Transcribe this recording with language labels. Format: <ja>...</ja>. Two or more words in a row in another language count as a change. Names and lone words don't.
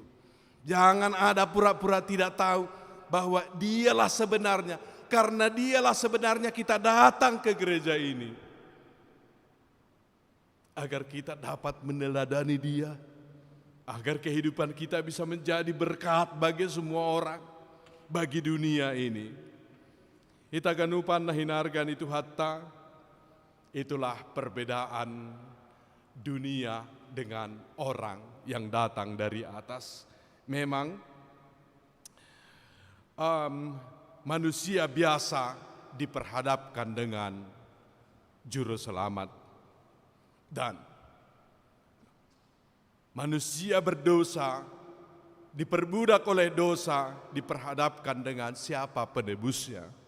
<id>Jangan ada pura-pura tidak tahu bahwa dialah sebenarnya. Karena dialah sebenarnya kita datang ke gereja ini. Agar kita dapat meneladani dia. Agar kehidupan kita bisa menjadi berkat bagi semua orang. Bagi dunia ini.</id> <bts>Ita ganupan na hinargan itu hatta.</bts> <id>Itulah perbedaan dunia dengan orang yang datang dari atas. Memang manusia biasa diperhadapkan dengan juru selamat, dan manusia berdosa diperbudak oleh dosa diperhadapkan dengan siapa penebusnya.</id>